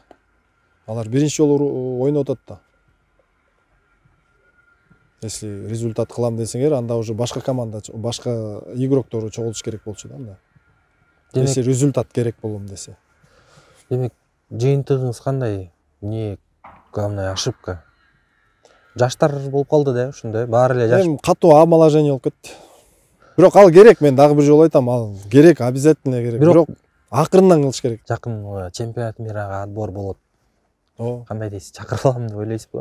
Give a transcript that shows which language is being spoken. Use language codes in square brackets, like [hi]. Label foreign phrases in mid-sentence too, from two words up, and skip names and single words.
[ky] Алар биринчи жолу ойноп атат да. [ru] Если результат [ky] кылам десеңер, анда уже башка команда, башка игроктору чогултуш керек болчу да анда. [ru] Если результат [ky] керек болом десе. Демек, жыйынтыгыңыз кандай? [ru] Не главная ошибка? [ky] Жаштар болуп калды да, ушундай. Баары эле жаш. Эми катуу омоложение болуп кетти. Бирок ал керек, мен дагы бир жолу айтам, ал керек, обязательно керек. Бирок акырындан кылыш керек. Жакын [ru] чемпионат мирага [ky] отбор болот. Ооба. Кандай дейсиз, чакыра алам деп ойлойсузбу?